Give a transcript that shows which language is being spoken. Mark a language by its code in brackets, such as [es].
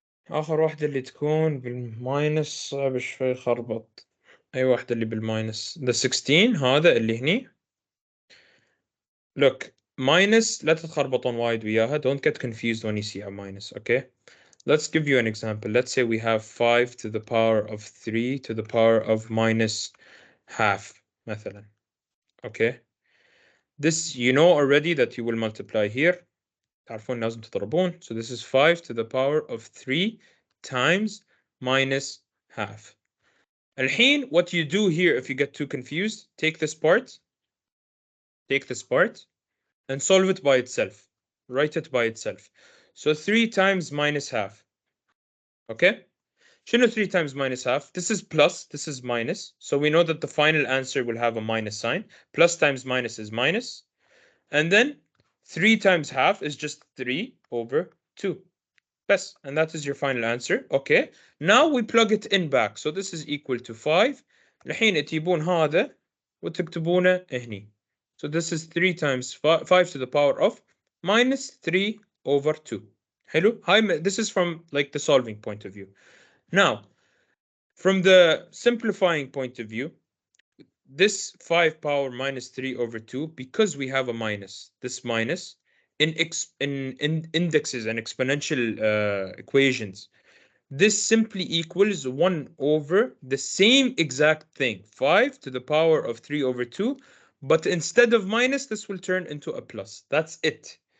[ar] آخر واحدة اللي تكون بالماينس صعب شوي خربط. أي واحدة اللي بالماينس. [en] The 16 [ar] هذا اللي هني. [en] Look, minus [ar] لا تتخربطون وايد وياها. [en] Don't get confused when you see a minus. Okay? Let's give you an example. Let's say we have 5 to the power of 3 to the power of minus half [ar] مثلا. [en] Okay? This you know already that you will multiply here. [ar] تعرفون لازم تضربون. [en] So this is 5 to the power of 3 times minus half. الحين what you do here if you get too confused, take this part and solve it by itself. Write it by itself. So 3 times minus half. Okay? شنو 3 times minus half? This is plus, this is minus. So we know that the final answer will have a minus sign. Plus times minus is minus. And then 3 times half is just 3 over 2. Best. And that is your final answer. Okay. Now we plug it in back. So this is equal to 5. [ar] الحين تجيبون هذا وتكتبونه هني. [en] So this is 3 times 5 to the power of minus 3 over 2. [ar] حلو. [en] This is from like the solving point of view. Now, from the simplifying point of view, this 5 power minus 3 over 2, because we have a minus, this minus, in indexes and exponential equations, this simply equals 1 over the same exact thing, 5 to the power of 3 over 2, but instead of minus, this will turn into a plus. That's it.